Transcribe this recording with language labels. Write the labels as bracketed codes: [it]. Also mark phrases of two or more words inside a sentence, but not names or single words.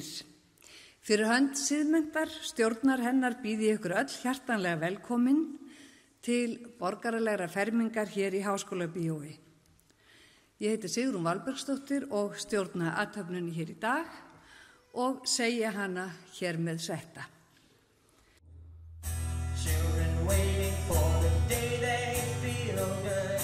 [is] Fyrir hönd Siðmenntar stjórnar hennar býð ég ykkur öll hjartanlega velkomin til borgaralegra fermingar hér í Háskólabíói. Ég heiti Sigrún Valbergsdóttir og stjórna athöfnunni hér í dag og segja hana hér með setta. [en] Children waiting for the day they feel good.